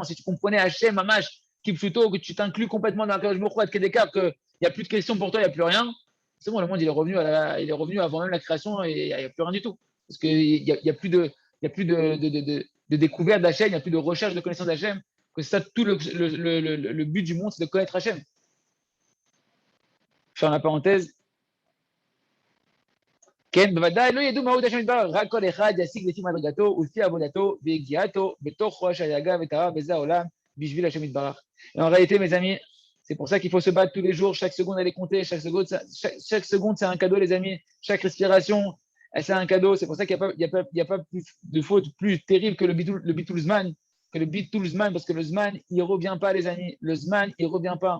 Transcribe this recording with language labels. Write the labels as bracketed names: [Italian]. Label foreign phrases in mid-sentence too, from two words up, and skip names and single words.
[French] Si tu comprenais Hachem, [Hebrew] ממש, כפשוטו, [French] que tu t'inclus complètement dans [Hebrew] קדוש ברוך הוא, [French] avec Kedeka, qu'il n'y a plus de questions pour toi, il n'y a plus rien, c'est bon, le monde, il est revenu avant même la création et il n'y a plus rien du tout. Parce qu'il n'y a plus de découverte d'Hachem, il n'y a plus de recherche de connaissance d'Hachem, que c'est ça tout le but du monde, c'est de connaître Hachem. Faire la parenthèse. [Hebrew] כן, בוודאי לא ידעו מהו השם יתברך, רק כל אחד ישיג לפי מדרגתו ולפי עבודתו והגיעתו בתוכו אשר יגע וטרח בזה העולם בשביל השם יתברך. [French] Et en réalité, mes amis, c'est pour ça qu'il faut se battre tous les jours, chaque seconde elle est comptée, chaque seconde c'est un cadeau, les amis, chaque respiration c'est un cadeau, c'est pour ça qu'il n'y a pas plus de faute plus terrible que le [Hebrew] ביטול זמן, [French] parce que le zman il revient pas, les amis, le zman il revient pas.